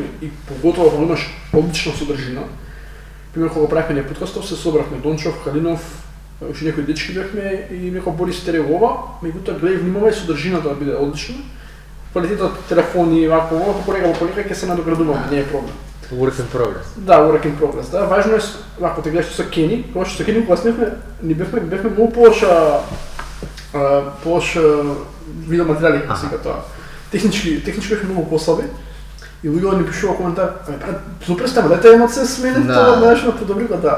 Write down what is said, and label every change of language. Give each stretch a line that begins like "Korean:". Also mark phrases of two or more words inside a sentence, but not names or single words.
Macedonian: И поготово кога имаш одлична содржина. Пример, кога правихме ние подкастов, се собрахме Дончов, Калинов, уште некои дечки бевме и некој Борис Теревова, меѓутоа гледај внимавај содржината да биде одлична. Квалитетот телефони, вако, полека ќе се надоградуваме, не е проблем.
English: Work in progress.
Macedonian: Да,
English: work in progress.
Macedonian: Да, важно е, ако те гледаш со Кени, кога што со Кени кога снимавме, ни бевме многу полоша видеоматеријали, сега тоа. Технички бевме многу послаби. И луѓе ни пишува коментар, супер става, дајте едно се смене тоа, знаеш, на подобрива, да.